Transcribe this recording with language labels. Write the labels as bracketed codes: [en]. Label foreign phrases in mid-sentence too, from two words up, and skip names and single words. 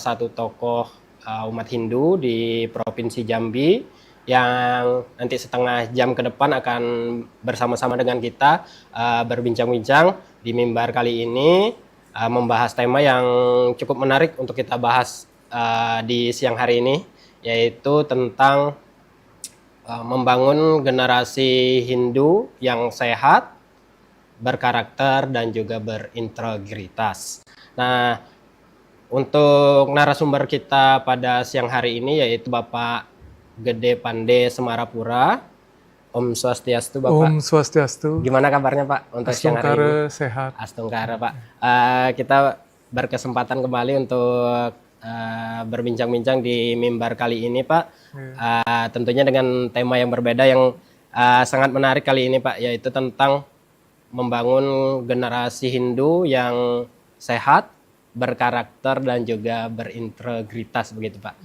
[id] satu tokoh umat Hindu di Provinsi Jambi yang nanti setengah jam ke depan akan bersama-sama dengan kita berbincang-bincang di Mimbar kali ini, membahas tema yang cukup menarik untuk kita bahas di siang hari ini, yaitu tentang membangun generasi Hindu yang sehat, berkarakter, dan juga berintegritas. Nah, untuk narasumber kita pada siang hari ini yaitu Bapak Gede Pande Semarapura. [ban] Om Swastiastu Bapak. Om Swastiastu. [id] Gimana kabarnya Pak untuk siang hari ini? Astungkara sehat. Astungkara Pak. Kita berkesempatan kembali untuk berbincang-bincang di Mimbar kali ini Pak. Tentunya dengan tema yang berbeda yang sangat menarik kali ini Pak, yaitu tentang membangun generasi Hindu yang sehat, berkarakter, dan juga berintegritas begitu Pak.